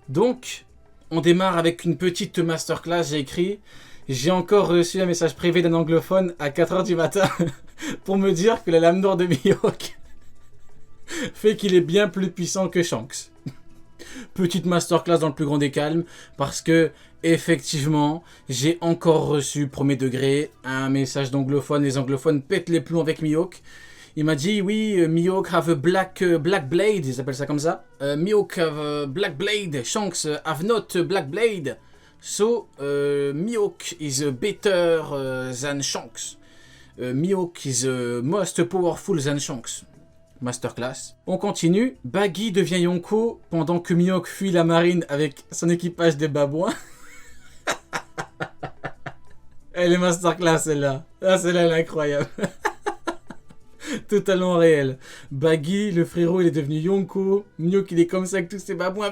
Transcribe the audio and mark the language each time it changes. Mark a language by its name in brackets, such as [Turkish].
[French] Donc on démarre avec une petite masterclass, j'ai écrit: j'ai encore reçu un message privé d'un anglophone à 4h du matin pour me dire que la lame d'or de Mihawk fait qu'il est bien plus puissant que Shanks. Petite masterclass dans le plus grand des calmes, parce que effectivement, j'ai encore reçu, premier degré, un message d'anglophone. Les anglophones pètent les plombs avec Mihawk. Il m'a dit, oui, [English] Mihawk have a black blade, [French] ils appellent ça comme ça. [English] Mihawk have a black blade, Shanks have not a black blade. So, Mihawk is better than Shanks. Mihawk is most powerful than Shanks. [French] Masterclass. On continue. Baggy devient Yonko pendant que Mihawk fuit la marine avec son équipage de babouins. Elle est masterclass celle-là. Ah, celle-là elle est incroyable. Totalement réel. Baggy, le frérot, il est devenu Yonko. Mihawk, il est comme ça avec tous ses babouins.